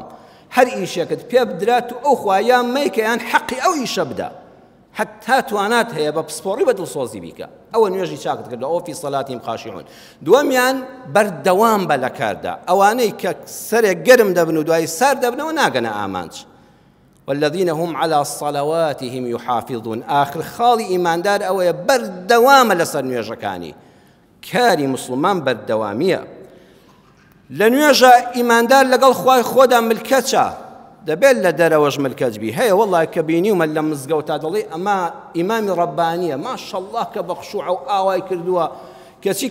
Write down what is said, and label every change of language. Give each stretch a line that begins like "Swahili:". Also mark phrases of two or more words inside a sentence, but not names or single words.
Central Kurdish: هەر ئیشێکت پێ بدرات و ئەو خوایان مەیکە یان حەقی ئەو ئیشە بدە حتى توانات هەیە بە پسپۆڕی بەدڵسۆزی بیکە ئەوە نوێژی چاکت کردە ئەوە
Arabic: فی صلاتهم خاشعون
Central Kurdish: دووەمیان بەردەوام بە لە کاردا ئەوانەی کە سەرێک گەرم دەبن و دوای سار دەبنەوە ناگەنە ئامانج
Arabic: والذين هم على صلواتهم يحافظون
Central Kurdish: آخر خاڵی ئیماندار ئەوەیە بەردەوامە لەسەر نوێژەکانی کاری مسلمان بەردەوامیە لە نوێژە ئیماندار لەگەڵ خوای خۆدا ملکەچە دەبێت لە دەرەوەش ملکەت بی هەیە وەڵڵای کە بینیومە لە مزگەوتا دەڵێ ئەمە ئیمامی ڕەبانیە ماشەڵڵا کە بە خشوع و ئاوای کردووە کەچی